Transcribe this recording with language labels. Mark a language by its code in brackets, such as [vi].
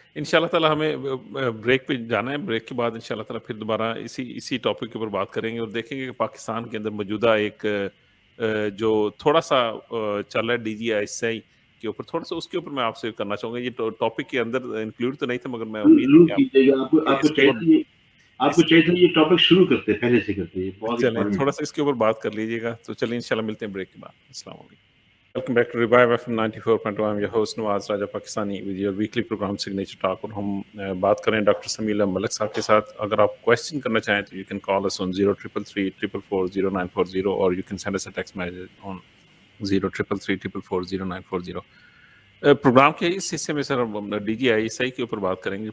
[ur] ان شاء اللہ تعالیٰ ہمیں بریک پہ جانا ہے. بریک کے بعد ان شاء اللہ تعالیٰ پھر دوبارہ اسی ٹاپک کے اوپر بات کریں گے اور دیکھیں گے کہ پاکستان کے اندر موجودہ ایک جو تھوڑا سا چل رہا ہے D جی I S I کے اوپر، تھوڑا سا اس کے اوپر میں آپ سے کرنا چاہوں گا. یہ ٹاپک کے اندر انکلوڈ تو نہیں تھا مگر میں امید ضرور ہے کیجیے گا. آپ کو چاہیے یہ ٹاپک شروع کرتے پہلے سے کرتے. چلیں تھوڑا سا اس کے اوپر بات کر لیجیے گا. تو چلیے انشاءاللہ ملتے ہیں بریک کے بعد. السلام علیکم. [en] Welcome back to Revive FM 94.2. I'm your host Nawaz Raja Pakistani with your weekly program Signature Talk. [ur] اور ہم بات کریں ڈاکٹر سمیع ملک صاحب کے ساتھ. اگر آپ کویسچن کرنا چاہیں تو [en] you can call us on [ur] 0333 اور [en] you can send us a text message on [ur] 0333 programme کے اس حصے میں سر D جی I S I کے اوپر بات کریں گے.